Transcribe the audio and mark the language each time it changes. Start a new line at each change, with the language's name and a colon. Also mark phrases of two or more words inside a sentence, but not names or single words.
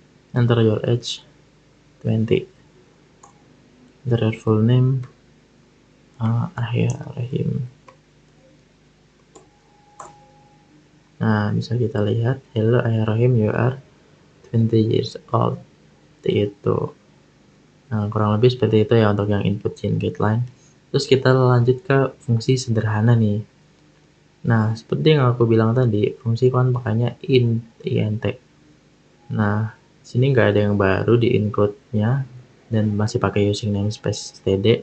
English: enter your age 20, enter your full name, Rahim.
Indonesian: Nah, bisa kita lihat,
English: hello Rahim, you are 20 years old.
Indonesian: Seperti itu. Nah, kurang lebih seperti itu ya untuk yang
English: input chain guideline.
Indonesian: Terus kita lanjut ke fungsi sederhana nih. Nah, seperti yang aku bilang tadi, fungsi kan pakainya int. Nah, sini nggak ada yang baru di include-nya dan masih pakai
English: using namespace std.